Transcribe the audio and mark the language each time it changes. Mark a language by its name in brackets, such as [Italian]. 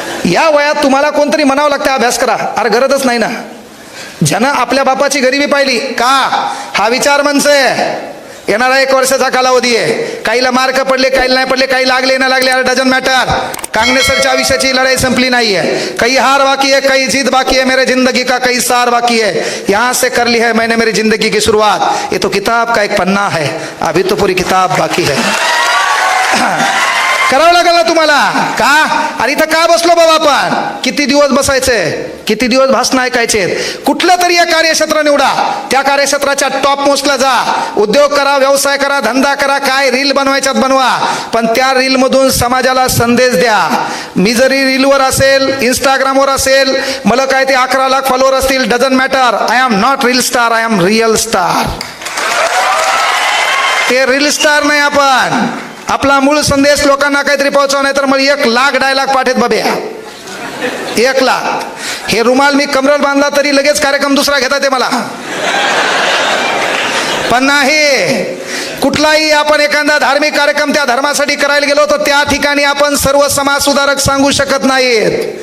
[Marathi] या वयात तुम्हाला कोणतरी म्हणावं लागतं अभ्यास करा. अरे गरजच नाही ना. ज्यानं आपल्या बापाची गरिबी पाहिली का, हा विचार मंच आहे. येणारा 1 वर्षाचा कालावधी आहे. काहीला मार्क पडले, काहीला नाही पडले, काही लागले ना लागले, [English] Doesn't matter. [Marathi] कांगणेसरच्या आयुष्याची लढाई संपली नाहीये. [Hindi] काही हार बाकी है, काही जीत बाकी है, मेरे जिंदगी का कई सार बाकी है. यहाँ से कर ली है मैंने मेरी जिंदगी की शुरुआत. ये तो किताब का एक पन्ना है, अभी तो पूरी किताब बाकी है. [Marathi] करावं लागेल ना तुम्हाला. का? अरे इथं का बसलो बाबा आपण? किती दिवस बसायचंय, किती दिवस भाषण ऐकायचे? कुठलं तरी एक कार्यक्षेत्र निवडा, त्या कार्यक्षेत्राच्या टॉप मोस्टला जा. उद्योग करा, व्यवसाय करा, धंदा करा, काय रील बनवायच्यात बनवा, पण त्या रील मधून समाजाला संदेश द्या. मी जरी रीलवर असेल, इंस्टाग्रामवर असेल, मला काय ते 11 लाख फॉलोअर असतील, [English] Doesn't matter. I am not reel star, I am real star. [Marathi] ते रील स्टार नाही आपण. आपला मूळ संदेश लोकांना काहीतरी पोहोचवा, नाही तर मग 1 लाख डायलॉग पाठेत बाब्या. 1 लाख. हे रुमाल मी कमरेवर बांधला तरी लगेच कार्यक्रम दुसरा घेता ते मला. पण नाही, कुठलाही आपण एखादा धार्मिक कार्यक्रम त्या धर्मासाठी करायला गेलो तर त्या ठिकाणी आपण सर्व समाज सुधारक सांगू शकत नाहीत.